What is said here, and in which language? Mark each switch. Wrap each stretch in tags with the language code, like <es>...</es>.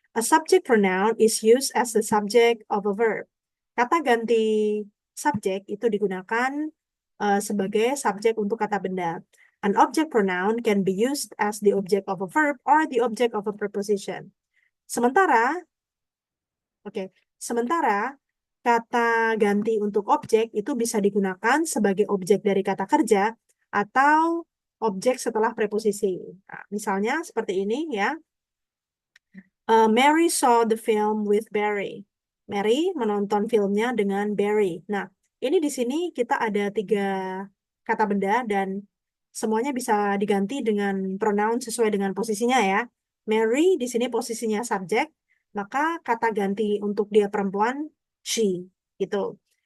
<en>A subject pronoun is used as the subject of a verb.</en> <id>Kata ganti subjek itu digunakan sebagai subjek untuk kata benda.</id> <en>An object pronoun can be used as the object of a verb or the object of a preposition.</en> <id>Sementara, sementara kata ganti untuk objek itu bisa digunakan sebagai objek dari kata kerja atau objek setelah preposisi. Nah, misalnya seperti ini ya.</id> <en>Mary saw the film with Barry.</en> <id>Mary menonton filmnya dengan Barry. Nah, ini di sini kita ada 3 kata benda dan semuanya bisa diganti dengan pronoun sesuai dengan posisinya ya. Mary di sini posisinya subjek, maka kata ganti untuk dia perempuan she gitu.</id>